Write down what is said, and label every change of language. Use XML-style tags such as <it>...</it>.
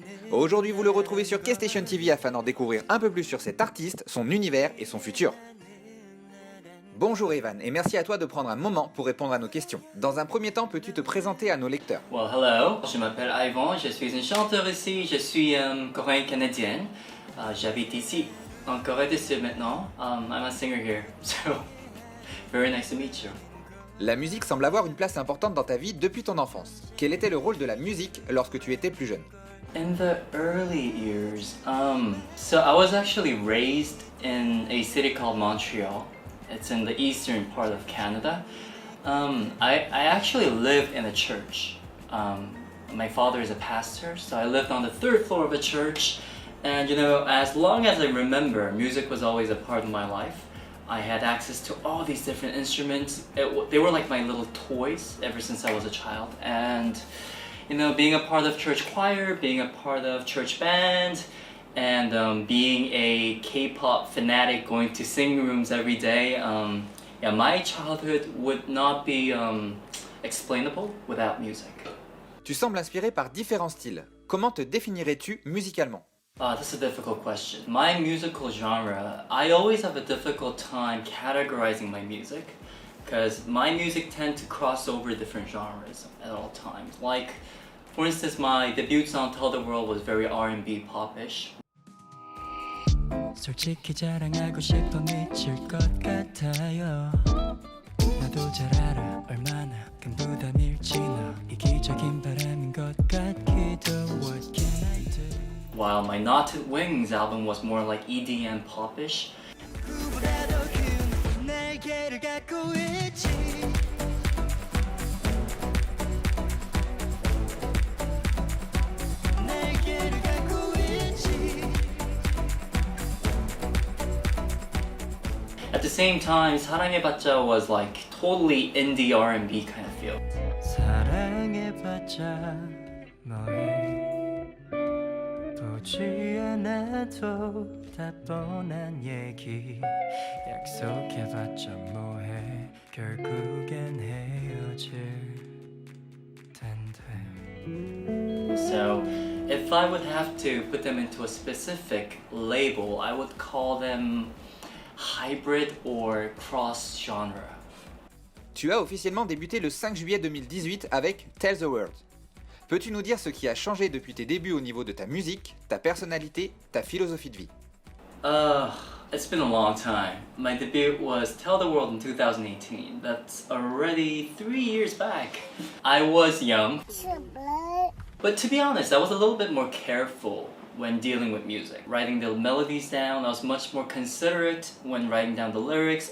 <fr>Aujourd'hui, vous le retrouvez sur K-Station TV afin d'en découvrir un peu plus sur cet artiste, son univers et son futur. Bonjour Evan, et merci à toi de prendre un moment pour répondre à nos questions. Dans un premier temps, peux-tu te présenter à nos lecteurs?</fr> <en>Well, hello,</en> <fr>je m'appelle Ivan, je suis un chanteur ici, je suis coréen-canadienne. J'habite ici, en Corée du Sud maintenant.</fr> <en>I'm a singer here, so very nice to meet you.</en> <fr>La musique semble avoir une place importante dans ta vie depuis ton enfance. Quel était le rôle de la musique lorsque tu étais plus jeune?</fr> <en>In the early years, so I was actually raised in a city called Montreal. It's in the eastern part of Canada. I actually lived in a church. My father is a pastor, so I lived on the third floor of a church. And you know, as long as I remember, music was always a part of my life. I had access to all these different instruments. They were like my little toys ever since I was a child. And you know, being a part of church choir, being a part of church band, and being a K-pop fanatic, going to singing rooms every day, yeah, my childhood would not be explainable without music.</en> <fr>Tu sembles inspiré par différents styles. Comment te définirais-tu musicalement?</fr> <en>That's a difficult question. My musical genre, I always have a difficult time categorizing my music because my music tend to cross over different genres at all times. Like, for instance, my debut song Tell the World was very R&B pop-ish.</en> <ko>솔직히 자랑하고 싶어 미칠 것 같아요. 나도 잘 알아 얼마나 큰 부담일지 너 이기적인 바람인 것 같기도.</ko> <en>What can I do? While my Knotted Wings album was more like EDM pop-ish.</en> <ko>누구보다도 큰 날개를 갖고 있지. 날개를 갖고 있지.</ko> <en>At the same time, 사랑해봤자 was like totally indie R&B kind of feel.</en> <ko>사랑해봤자 뭐해 보지 않아도 다 뻔한 얘기 약속해봤자 뭐해 결국엔 헤어질 텐데.</ko> <en>So, if I would have to put them into a specific label, I would call them hybrid or cross-genre.</en> <fr>Tu as officiellement débuté le 5 juillet 2018 avec Tell the World. Peux-tu nous dire ce qui a changé depuis tes débuts au niveau de ta musique, ta personnalité, ta philosophie de vie?</fr> <en>It's been a long time. My debut was Tell the World in 2018. That's already 3 years back. I was young. But to be honest, I was a little bit more careful when dealing with music. Writing the melodies down, I was much more considerate when writing down the lyrics.</en>